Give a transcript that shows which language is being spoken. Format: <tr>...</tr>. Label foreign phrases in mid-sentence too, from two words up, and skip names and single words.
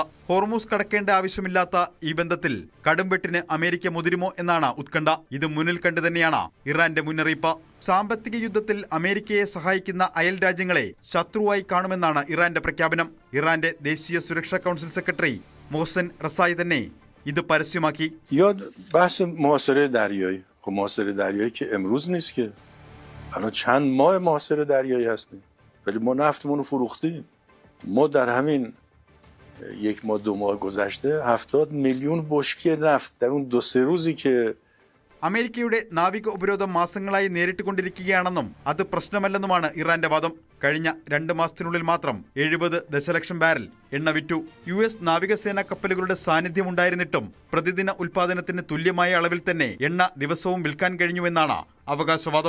<ml>ഹോർമൂസ് കടക്കേണ്ട ആവശ്യമില്ലാത്ത ഈ ബന്ധത്തിൽ കടുംവെട്ടിന് അമേരിക്ക മുതിരുമോ എന്നാണ് ഉത്കണ്ഠ. ഇത് മുന്നിൽ കണ്ടു തന്നെയാണ് ഇറാന്റെ മുന്നറിയിപ്പ്. സാമ്പത്തിക യുദ്ധത്തിൽ അമേരിക്കയെ സഹായിക്കുന്ന അയൽ രാജ്യങ്ങളെ ശത്രുവായി കാണുമെന്നാണ് ഇറാന്റെ പ്രഖ്യാപനം. ഇറാന്റെ ദേശീയ സുരക്ഷാ കൗൺസിൽ സെക്രട്ടറി മോഹ്സൻ റസായി തന്നെ ഇത് പരസ്യമാക്കി.</ml> <fa>ولی ما نفتمون رو فروختیم. ما در همین یک ماه دو ماه گذشته 70 میلیون بشکه نفت در اون 2-3 روزی که</fa> <ml>അമേരിക്കയുടെ നാവിക ഉപരോധം മാസങ്ങളായി നേരിട്ടുകൊണ്ടിരിക്കുകയാണെന്നും അത് പ്രശ്നമല്ലെന്നുമാണ് ഇറാന്റെ വാദം. കഴിഞ്ഞ 2 മാസത്തിനുള്ളിൽ മാത്രം 70 ദശലക്ഷം ബാരൽ എണ്ണ വിറ്റു. US നാവികസേനാ കപ്പലുകളുടെ സാന്നിധ്യമുണ്ടായിരുന്നിട്ടും പ്രതിദിന ഉൽപാദനത്തിന് തുല്യമായ അളവിൽ തന്നെ എണ്ണ ദിവസവും വിൽക്കാൻ കഴിഞ്ഞുവെന്നാണ് അവകാശവാദം.</ml>